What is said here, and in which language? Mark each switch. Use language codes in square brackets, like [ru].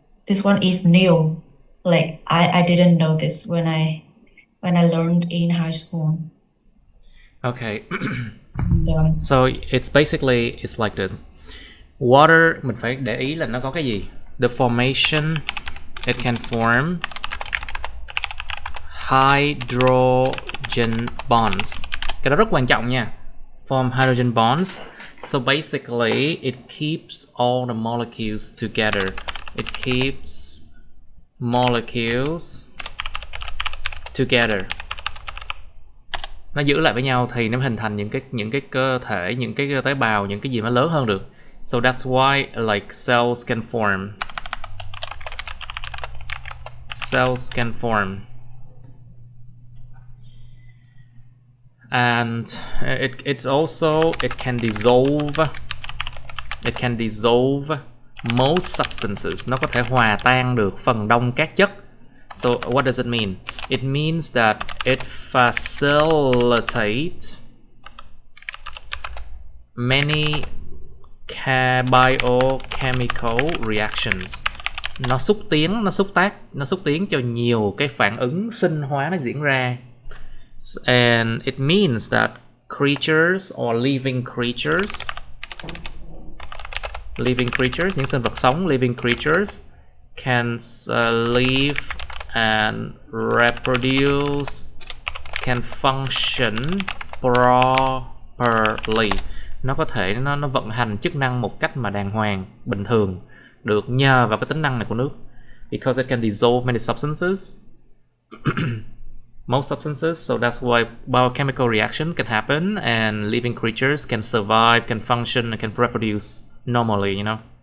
[en] This one is new. Like I didn't know this when I learned in high school. Okay. So it's basically like this. [vi] Water, mình phải để ý là nó có cái gì. [en] The formation, it can form hydrogen bonds. [vi] Cái đó rất quan trọng nha. [en] Form hydrogen bonds. So basically it keeps all the molecules together. It keeps molecules together. [vi] Nó giữ lại với nhau thì nó hình thành những cái cơ thể, những cái tế bào, những cái gì nó lớn hơn được. [en] So that's why like cells can form. Cells can form. And it can dissolve. It can dissolve most substances. [vi] Nó có thể hòa tan được phần đông các chất. [en] So what does it mean? It means that it facilitates many biochemical reactions. [vi] Nó xúc tiến cho nhiều cái phản ứng sinh hóa nó diễn ra. [en] And it means that creatures or living creatures, [vi] những sinh vật sống, [en] living creatures can live and reproduce, can function properly. [vi] Nó có thể nó vận hành chức năng một cách mà đàng hoàng, bình thường, được nhờ vào cái tính năng này của nước. [en] Because it can dissolve many substances. Most substances, so that's why biochemical reaction can happen and living creatures can survive, can function, and can reproduce normally, you know.